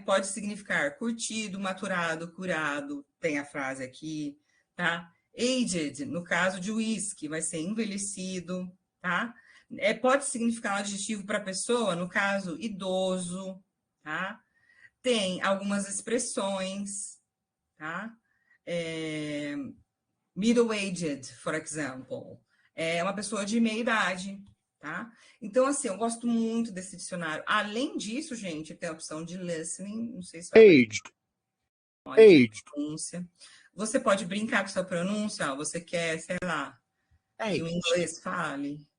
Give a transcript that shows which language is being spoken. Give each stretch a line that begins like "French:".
Portuguese: Pode significar curtido, maturado, curado, tem a frase aqui, tá? Aged, no caso de whisky, vai ser envelhecido, tá? Pode significar um adjetivo para pessoa, no caso, idoso, tá? Tem algumas expressões, tá?
English: Middle-aged, for example.
Portuguese: É uma pessoa de meia idade, tá? Então, assim, eu gosto muito desse dicionário. Além disso, gente, tem a opção de listening, não sei se vai
English: Aged. Aged.
Portuguese: pronúncia. Você pode brincar com sua pronúncia, ó, você quer, sei lá, que o inglês fale.